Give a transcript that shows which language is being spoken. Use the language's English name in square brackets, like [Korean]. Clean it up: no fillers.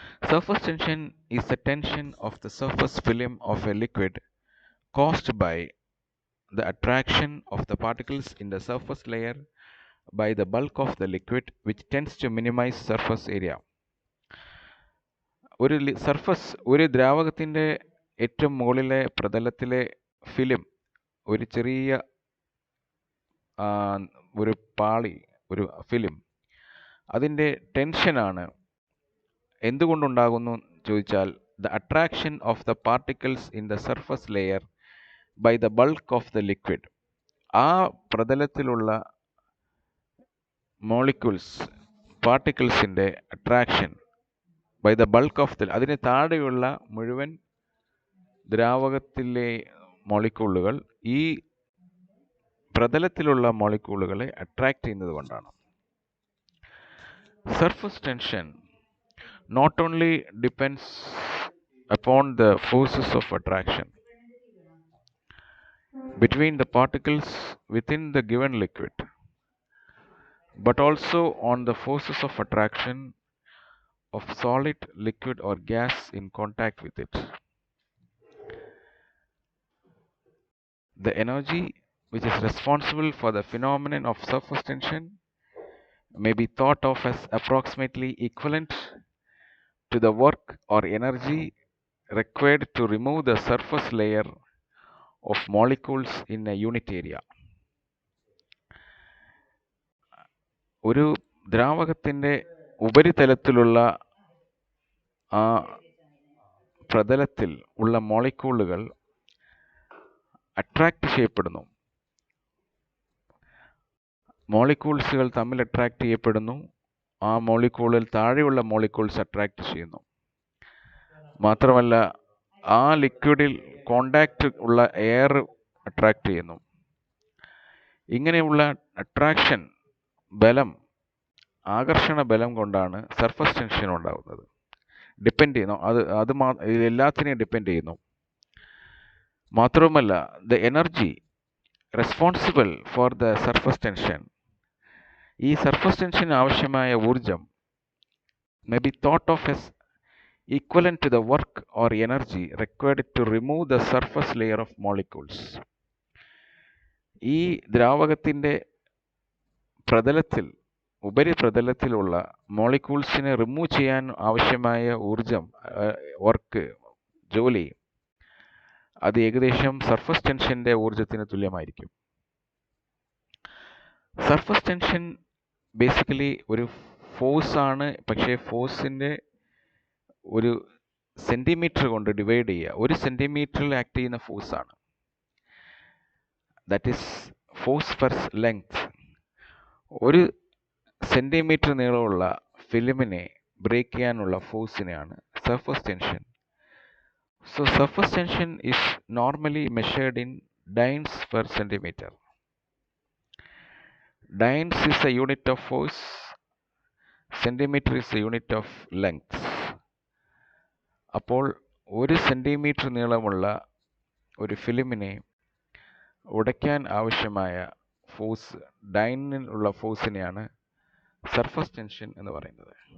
[English] Surface tension is the tension of the surface film of a liquid caused by the attraction of the particles in the surface layer by the bulk of the liquid, which tends to minimize surface area. [Malayalam] ഒരു ദ്രാവകത്തിൻ്റെ ഏറ്റവും മുകളിലെ പ്രതലത്തിലെ film ഒരു ചെറിയ ഒരു പാളി ഒരു film അതിൻ്റെ ടെൻഷനാണ് എന്തുകൊണ്ടുണ്ടാകുന്നു ചോദിച്ചാൽ [English] the attraction of the particles in the surface layer by the bulk of the liquid. [Malayalam] ആ പ്രതലത്തിലുള്ള molecules പാർട്ടിക്കിൾസിൻ്റെ [English] attraction by the bulk of the [Malayalam] അതിന് താഴെയുള്ള മുഴുവൻ ദ്രാവകത്തിലെ മോളിക്യൂളുകൾ ഈ പ്രതലത്തിലുള്ള മോളിക്യൂളുകളെ അട്രാക്ട് ചെയ്യുന്നത് കൊണ്ടാണ്. [English] Surface tension not only depends upon the forces of attraction between the particles within the given liquid, but also on the forces of attraction of solid, liquid or gas in contact with it. The energy which is responsible for the phenomenon of surface tension may be thought of as approximately equivalent to the work or energy required to remove the surface layer of molecules in a unit area. [Malayalam] ഒരു ദ്രാവകത്തിൻ്റെ ഉപരിതലത്തിലുള്ള ആ പ്രതലത്തിൽ ഉള്ള മോളിക്യൂളുകൾ attract ചെയ്യപ്പെടുന്നു. മോളിക്യൂൾസുകൾ തമ്മിൽ attract ചെയ്യപ്പെടുന്നു. ആ മോളിക്യൂളിൽ താഴെയുള്ള molecules attract ചെയ്യുന്നു. മാത്രമല്ല ആ ലിക്വിഡിൽ കോണ്ടാക്റ്റ് ഉള്ള എയർ അട്രാക്റ്റ് ചെയ്യുന്നു. ഇങ്ങനെയുള്ള അട്രാക്ഷൻ ബലം, ആകർഷണ ബലം കൊണ്ടാണ് സർഫസ് ടെൻഷൻ ഉണ്ടാകുന്നത്. ഡിപ്പെൻഡ് ചെയ്യുന്നു, അത് എല്ലാത്തിനെയും ഡിപ്പെൻഡ് ചെയ്യുന്നു. മാത്രവുമല്ല, [English] the energy responsible for the surface tension, [Malayalam] ഈ സർഫസ് ടെൻഷന് ആവശ്യമായ ഊർജം [English] may be thought of as equivalent to the work or energy required to remove the surface layer of molecules. [Malayalam] ഈ ദ്രാവകത്തിൻ്റെ പ്രതലത്തിൽ, ഉപരിപ്രതലത്തിലുള്ള മോളിക്യൂൾസിനെ റിമൂവ് ചെയ്യാൻ ആവശ്യമായ ഊർജം, വർക്ക്, ജോലി, അത് ഏകദേശം സർഫസ് ടെൻഷൻ്റെ ഊർജത്തിന് തുല്യമായിരിക്കും. സർഫസ് ടെൻഷൻ ബേസിക്കലി ഒരു ഫോഴ്സ് ആണ്, പക്ഷേ ഫോഴ്സിൻ്റെ ഒരു സെൻറ്റിമീറ്റർ കൊണ്ട് ഡിവൈഡ് ചെയ്യുക. 1 സെൻറ്റിമീറ്ററിൽ ആക്ട് ചെയ്യുന്ന ഫോഴ്സാണ്. [English] That is force per length. [Malayalam] 1 centimetre നീളമുള്ള ഫിലിമിനെ ബ്രേക്ക് ചെയ്യാനുള്ള ഫോഴ്സിനെയാണ് surface tension. [English] So surface tension is normally measured in dynes per centimeter. Dynes is a unit of force, centimeter is a unit of length. [Malayalam] അപ്പോൾ 1 centimetre നീളമുള്ള ഒരു ഫിലിമിനെ ഉടയ്ക്കാൻ ആവശ്യമായ force, ഡൈനിലുള്ള ഫോഴ്സിനെയാണ് surface tension എന്ന് പറയുന്നത്.